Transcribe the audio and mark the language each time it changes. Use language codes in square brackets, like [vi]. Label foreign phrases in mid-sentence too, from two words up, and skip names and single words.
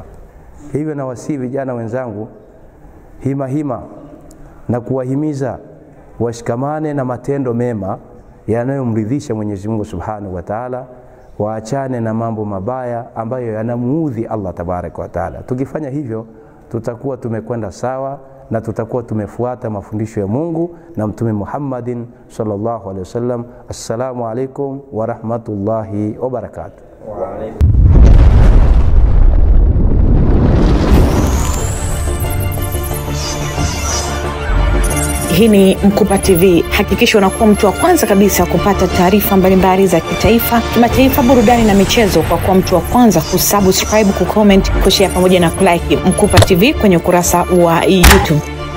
[sw] Hivyo na wasihi vijana wenzangu hima na kuwahimiza washikamane na matendo mema yanayomridhisha Mwenyezi Mungu [ar] سبحانه وتعالى, [sw] waachane na mambo mabaya ambayo yanamuudhi Allah [ar] تبارك وتعالى. [sw] Tukifanya hivyo tutakuwa tumekwenda sawa na tutakuwa tumefuata mafundisho ya Mungu na Mtume Muhammadin [ar] صلى الله عليه وسلم. السلام عليكم ورحمة الله وبركاته. وعليكم. [sw] Hii ni Mkupa TV. Hakikisha unakuwa mtu wa kwanza kabisa kupata taarifa mbalimbali za kitaifa, kimataifa, burudani na michezo kwa kuwa mtu wa kwanza kusubscribe, kucomment, kushare pamoja na kulike Mkupa TV kwenye ukurasa wa YouTube.